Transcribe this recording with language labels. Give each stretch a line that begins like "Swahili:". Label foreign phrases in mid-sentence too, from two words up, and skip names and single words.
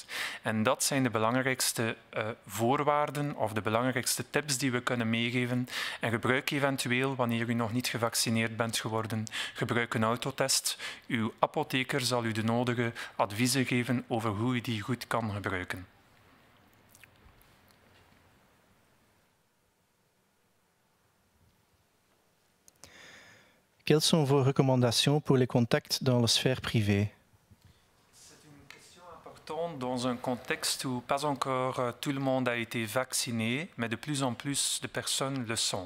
Dutch: En dat zijn de belangrijkste voorwaarden of de belangrijkste tips die we kunnen meegeven. En gebruik eventueel, wanneer u nog niet gevaccineerd bent geworden, gebruik een autotest. Uw apotheker zal u de nodige adviezen geven over hoe u die goed kan gebruiken.
French: Quelles sont vos recommandations pour les contacts dans la sphère privée? C'est une question importante dans un contexte où pas encore tout le monde a été vacciné, mais de plus en plus de personnes le sont.